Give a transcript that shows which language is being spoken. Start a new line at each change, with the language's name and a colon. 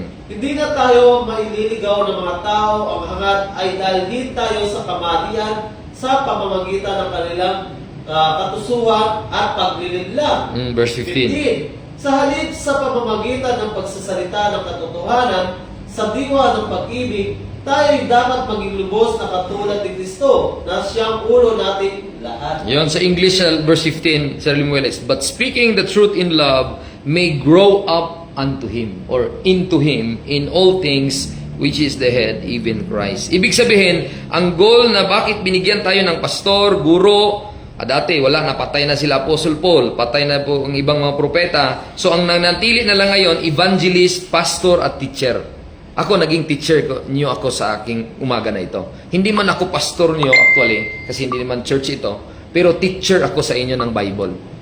Filipino: Hindi na tayo maililigaw ng mga tao, ang hangat ay dalhin tayo sa kamalian sa pamamagitan ng kanilang katusuhan at paglilinlang. Verse 15. Sa halip sa pamamagitan ng pagsasalita ng katotohanan, sa diwa ng pag-ibig, tayo'y dapat maging lubos na katulad ni Kristo, na siyang ulo natin lahat. Yon sa English,
English: verse 15, Sir Limueles, but speaking the truth in love may grow up unto Him, or into Him, in all things, which is the head, even Christ.
Filipino: Ibig sabihin, ang goal na bakit binigyan tayo ng pastor, guro, dati wala, napatay na sila Apostle Paul, patay na po ang ibang mga propeta. So ang nanatili na lang ngayon, evangelist, pastor at teacher. Ako naging teacher niyo ako sa aking umaga na ito. Hindi man ako pastor niyo actually, kasi hindi naman church ito, pero teacher ako sa inyo ng Bible.